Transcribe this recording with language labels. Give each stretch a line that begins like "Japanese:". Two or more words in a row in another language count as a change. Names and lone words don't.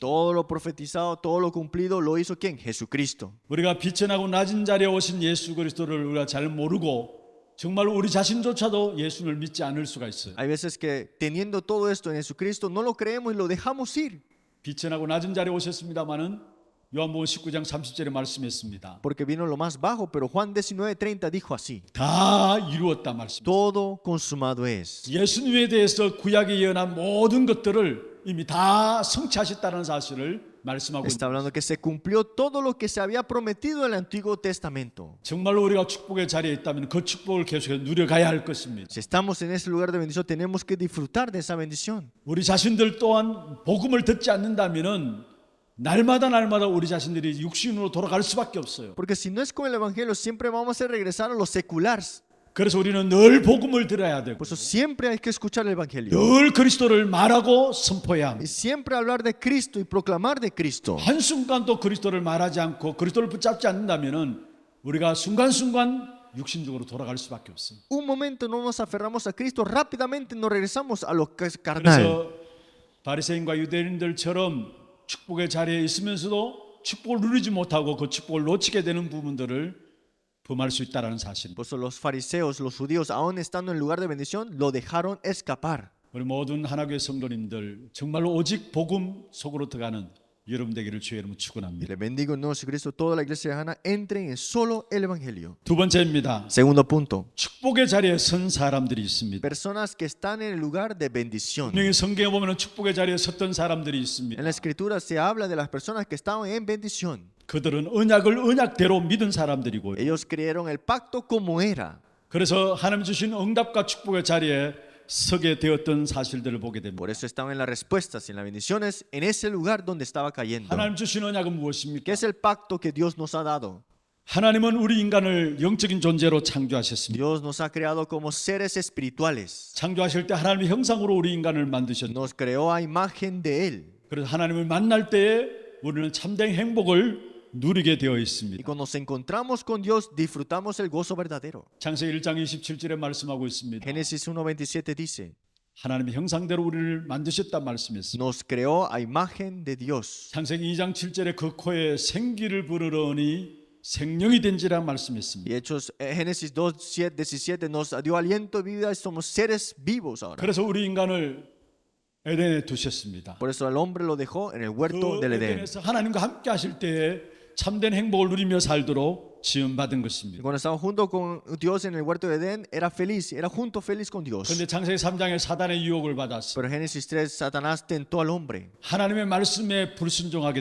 Spanish: Todo lo profetizado, todo lo cumplido lo hizo ¿quién? Jesucristo.
Korean: 우리가 빛에 나고 낮은 자리에 오신 예수 그리스도를 우리가 잘 모르고 정말 우리 자신조차도 예수를 믿지 않을 수가 있어요.
Spanish: Hay veces que teniendo todo esto en Jesucristo no lo creemos y lo dejamos ir,
Korean: 빛에 나고 낮은 자리에 오셨습니다마는 요한복음 19장 30절에 말씀했습니다.
Spanish: porque vino lo más bajo, pero Juan 19:30 dijo así:
Korean: 다 이루었다 말씀입니다.
Spanish: todo consumado es.
Korean: 예수님에 대해서 구약에 예언한 모든 것들을 이미 다 성취하셨다는 사실을 말씀하고
Spanish: Está
Korean: 있습니다.
Spanish: hablando que se cumplió todo lo que se había prometido en el Antiguo Testamento.
Korean: 정말로 우리가 축복의 자리에 있다면 그 축복을 계속해서 누려가야 할 것입니다.
Spanish: Si estamos en ese lugar de bendición, tenemos que disfrutar de esa bendición.
Korean: 우리 자신들 또한 복음을 듣지 않는다면은 날마다 우리 자신들이 육신으로 돌아갈 수밖에 없어요.
Spanish: Porque si no es con el Evangelio, siempre vamos a regresar a los seculares.
Korean: 그래서 우리는 늘 복음을 들어야 되고
Spanish: Por eso siempre hay que escuchar el Evangelio.
Korean: 늘 그리스도를 말하고 선포해야
Spanish: Y
Korean: 합니다.
Spanish: siempre hablar de Cristo y proclamar de Cristo.
Korean: 한순간도 그리스도를 말하지 않고 그리스도를 붙잡지 않는다면은 우리가 순간순간 육신적으로 돌아갈 수밖에 없어요.
Spanish: Un momento no nos aferramos a Cristo, rápidamente nos regresamos a lo que es carnal.
Korean: 그래서 바리새인과 유대인들처럼 축복의 자리에 있으면서도 축복을 누리지 못하고 그 축복을 놓치게 되는 부분들을 범할 수 있다는 사실.
Spanish: Por eso los fariseos, los judíos, aún estando en el lugar de bendición, lo dejaron escapar.
Korean: 우리 모든 하나교회 성도님들 정말로 오직 복음 속으로 들어가는 여러분 되기를 주의 이름으로
Spanish: Y
Korean: 축원합니다.
Spanish: le bendigo en nuestro Cristo, toda la iglesia de Hanna, entren en solo el Evangelio.
Korean: 두 번째입니다.
Spanish: Segundo punto,
Korean: 축복의 자리에 선 사람들이 있습니다.
Spanish: personas que están en el lugar de bendición.
Korean: 분명히 성경에 보면 축복의 자리에 섰던 사람들이 있습니다.
Spanish: En la Escritura se habla de las personas que estaban en bendición.
Korean: 그들은 언약을 언약대로 믿은 사람들이고요.
Spanish: Ellos creyeron el pacto como era.
Korean: 그래서 하나님 주신 응답과 축복의 자리에 서게 되었던 사실들을 보게 됩니다.
Spanish: Por eso estaban en las respuestas y en las bendiciones en ese lugar donde estaba cayendo.
Korean: 하나님 주신 언약은
Spanish: ¿Qué
Korean: 무엇입니까?
Spanish: es el pacto que Dios nos ha dado?
Korean: 하나님은 우리 인간을 영적인 존재로 창조하셨습니다.
Spanish: Dios nos ha creado como seres espirituales.
Korean: 창조하실 때 하나님의 형상으로 우리 인간을 만드셨고
Spanish: Nos creó a imagen de Él.
Korean: 그래서 하나님을 만날 때에 우리는 참된 행복을 누리게 되어
Spanish: Y
Korean: 있습니다.
Spanish: cuando nos encontramos con Dios, disfrutamos el gozo verdadero.
Korean: 창세기 1장 27절에 말씀하고 있습니다.
Spanish: Génesis 1:27 dice:
Korean: 하나님의 형상대로 우리를 만드셨다 말씀했습니다.
Spanish: nos creó a imagen de Dios.
Korean: 창세기 2장 7절에 그 코에 생기를 불으러니 생명이 된지라 말씀했습니다.
Spanish: Y Hechos, Génesis 2:17 nos dio aliento de vida y somos seres vivos ahora.
Korean: 그래서 우리 인간을 에덴에 두셨습니다.
Spanish: Por eso al hombre lo dejó en el huerto
Korean: 그
Spanish: del Edén.
Korean: 에덴에서 하나님과 함께 하실 때에 참된 행복을 누리며 살도록 지음받은
Spanish: Y
Korean: 것입니다.
Spanish: cuando estaba junto con Dios en el huerto de Edén, era feliz, era junto feliz con Dios.
Korean: 그런데 창세기 3장에 사단의 유혹을 받았습니다.
Spanish: Pero en Génesis 3, Satanás tentó al hombre
Korean: 하나님의 말씀에 불순종하게